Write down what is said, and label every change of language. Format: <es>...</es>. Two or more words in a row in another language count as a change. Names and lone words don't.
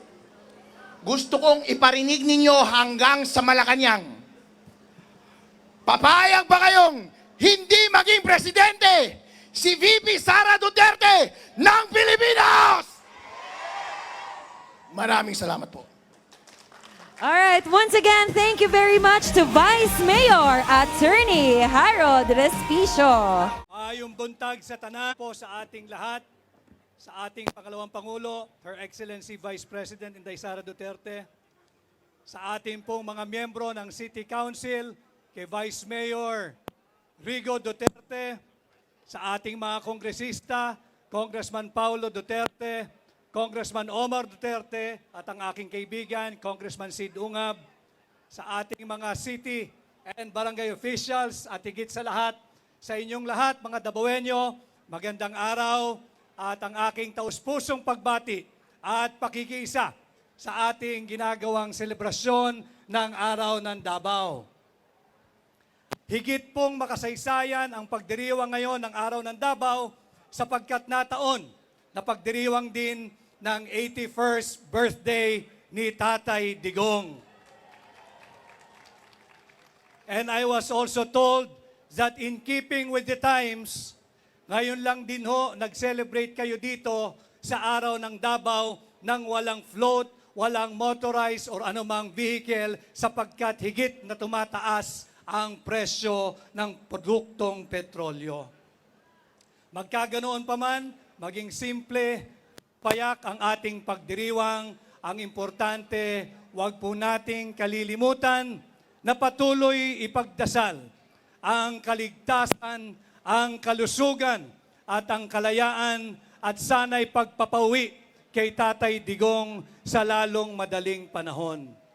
<tl>Gusto kong iparinig ninyo hanggang sa Malacanang. Papayag ba kayong hindi maging presidente si VP Sara Duterte ng Pilipinas? Maraming salamat po.</tl> <en>All right, once again, thank you very much to Vice Mayor Attorney Harold Respicio.</en> <ceb>Yung buntag sa tanan po</ceb> <tl>sa ating lahat. sa ating pangalawang Pangulo,</tl> <en>Her Excellency Vice President</en> <tl>Inday Sara Duterte, sa ating pong mga miyembro ng City Council, kay Vice Mayor Rigo Duterte, sa ating mga kongresista, Congressman Paulo Duterte, Congressman Omar Duterte, at ang aking kaibigan, Congressman Sid Ungab, sa ating mga</tl> <en>city and barangay officials,</en> <tl>at higit sa lahat, sa inyong lahat, mga Dabawenyo, magandang araw, at ang aking taus-pusong pagbati at pakikiisa sa ating ginagawang selebrasyon ng Araw ng Davao. Higit pong makasaysayan ang pagdiriwang ngayon ng Araw ng Davao sapagkat nataon na pagdiriwang din ng 81st birthday ni Tatay Digong.</tl> <en>And I was also told that in keeping with the times,</en> <tl>ngayon lang din ho, nag-celebrate kayo dito sa Araw ng Davao nang walang float, walang motorized or anumang vehicle sapagkat higit na tumataas ang presyo ng produktong petrolyo. Magkaganoon pa man, maging simple, payak ang ating pagdiriwang, ang importante, huwag po nating kalilimutan na patuloy ipagdasal ang kaligtasan, ang kalusugan at ang kalayaan at sana'y pagpapauwi kay Tatay Digong sa lalong madaling panahon.</tl>